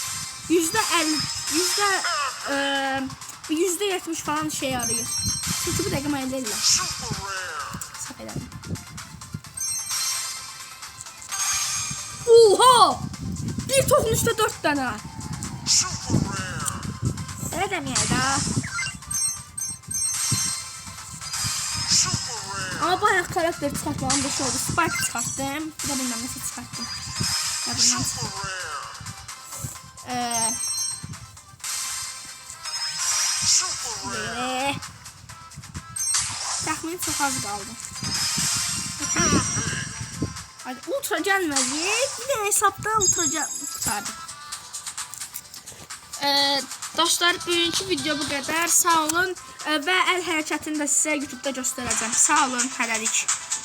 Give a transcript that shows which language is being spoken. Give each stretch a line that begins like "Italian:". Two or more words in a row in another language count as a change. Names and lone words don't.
Turkish: %70 falan şey arayır.
Azerbaijani: Çünki bu dəqiqə mən elə edirəm. Səhv elədim. Oha! Bir toxun üstə 4 dənə. Elə deməyək də.
Turkish: Ama bayağı karakter çıkartmam bir şey oldu. Spike çıkarttım. Bir de bilmem nasıl çıkarttım. Ya bilmem. Tahmin çok az kaldı. Hadi ultra gelmedi. Bir de hesapta ultra kurtardı.
Azerbaijani: Dostlar, bugünkü video bu qədər. Sağ olun və əl hərəkətini də sizə YouTube'da göstərəcəm. Sağ olun, hələlik.